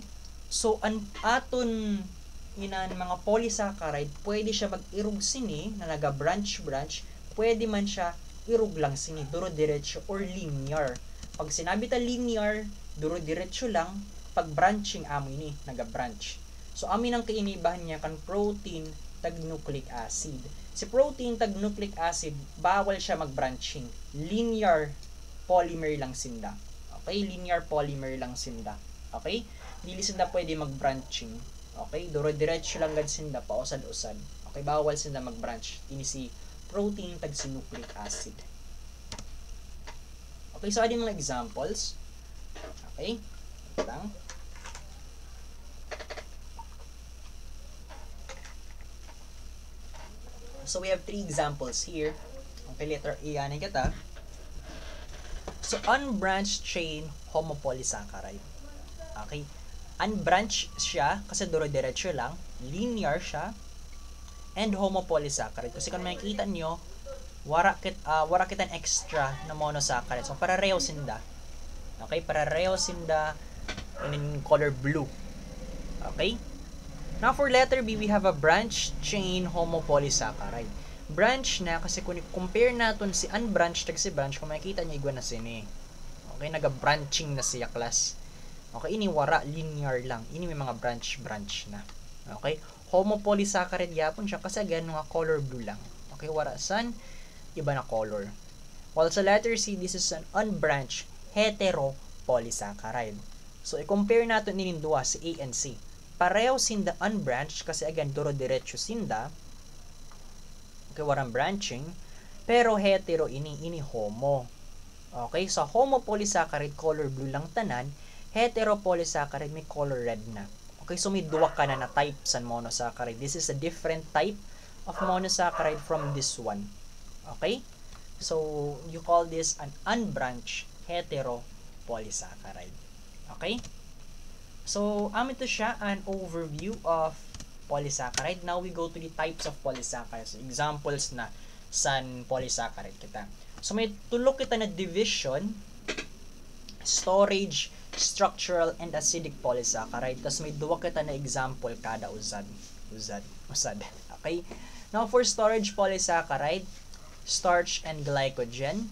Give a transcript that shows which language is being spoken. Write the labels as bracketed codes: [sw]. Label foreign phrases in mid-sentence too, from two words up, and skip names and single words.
[bno] So, aton inan mga polysaccharide, pwede siya mag-irog sini na naga-branch, pwede man siya irog lang sini, duro-diretso or linear. Pag sinabi ta linear, duro-diretso lang, pag branching amo ini, naga-branch. So, amin ang kainibahan niya kan protein tag [en] nucleic acid. [bno] Si protein tag [en] nucleic acid, [bno] bawal siya mag-branching. [en] Linear polymer [bno] lang sinda. Okay? [en] Linear polymer [bno] lang sinda. Okay? Dili sinda pwede mag-branching. Okay, duro-diretso lang gad sinda pa usad-usad. Okay, bawal sinda mag-branch. Ini si protein tag si [en] nucleic acid. [bno] Okay, so ading mga examples. Okay? Lang. [en] So we have 3 examples here. [bno] Okay, letter A yan kita. [en] So unbranched chain homopolysaccharide. Okay? [bno] Unbranched siya kasi duro-diretso lang, linear siya, and homopolysaccharide. [tl] Kasi kung makikita nyo, [bno] wara kitan extra na monosaccharide. So, parareho sinda. Okay? Parareho sinda [en] in color blue. Okay? Now, for letter B, we have a branched chain homopolysaccharide. [bno] Branch na kasi kung compare natin si unbranched tag si branch, kung makikita nyo, igwa na sini. [en] Okay? [bno] Naga-branching na siya, class. Okay, ini wara linear lang. Ini may mga branch na. Okay? Homopolysaccharide yapon siya kasi again mga [en] color blue [bno] lang. Okay, wara san iba na color. [en] While sa letter C, this is an unbranched heteropolysaccharide. [bno] So, i-compare natin inin duwa si A and C. Pareho sinda unbranched kasi again duro-diretso sinda. Okay, warang branching. Pero hetero ini homo. Okay, so homopolysaccharide [en] color blue [bno] lang tanan. Heteropolysaccharide may [en] color red [bno] na. Okay, so may duwa ka na type sa monosaccharide. [en] This is a different type of monosaccharide from this one. Okay? So, you call this an unbranched heteropolysaccharide. Okay? So, [tl] ito siya [en] an overview of polysaccharide. Now, we go to the types of polysaccharides. [bno] Examples na san polysaccharide kita. So, may tulok kita na division, [en] storage, structural, and acidic polysaccharide. [bno] Tapos may duwa kita na example kada usad. [en] Okay? Now, for storage polysaccharide, starch and glycogen.